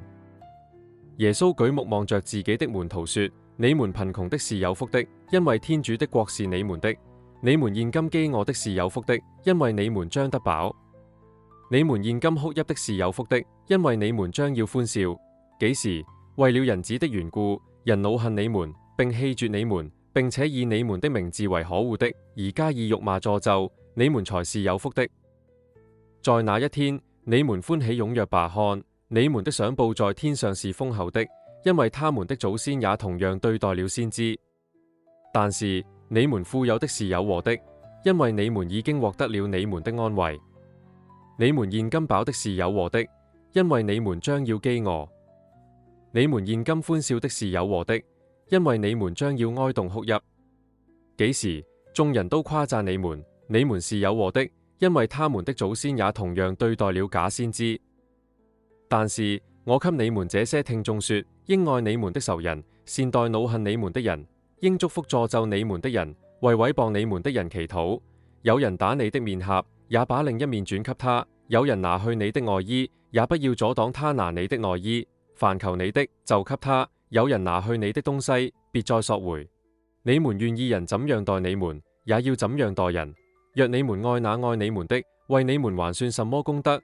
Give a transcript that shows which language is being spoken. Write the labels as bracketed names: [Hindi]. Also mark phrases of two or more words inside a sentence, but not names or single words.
[Chinese] 耶穌舉目望着自己的門徒說：你們貧窮的是有福的，因為天主的國是你們的；你們現今飢餓的是有福的，因為你們將得飽；你們現今哭泣的是有福的，因為你們將要歡笑。幾時？為了人子的緣故，人惱恨你們，並棄絕你們，並且以你們的名字為可惡的，而加以辱罵詛咒，你們才是有福的。在那一天，你們歡喜踴躍吧！看，你們的賞報在天上是豐厚的，因為他們的祖先也同樣對待了先知。但是你們富有的是有禍的，因為你們已經獲得了你們的安慰。你們現今飽的是有禍的，因為你們將要飢餓。你們現今歡笑的是有禍的，因為你們將要哀慟哭泣。幾時？眾人都誇讚你們，你們是有禍的，因為他們的祖先也同樣對待了假先知。但是我給你們這些聽眾說：應愛你們的仇人，善待惱恨你們的人，應祝福詛咒你們的人，為毀謗你們的人祈禱。有人打你的面頰，也把另一面轉給他；有人拿去你的外衣，也不要阻擋他拿你的內衣。凡求你的，就給他；有人拿去你的東西，別再索回。你們願意人怎樣待你們，也要怎樣待人。若你們愛那愛你們的，為你們還算什麼功德？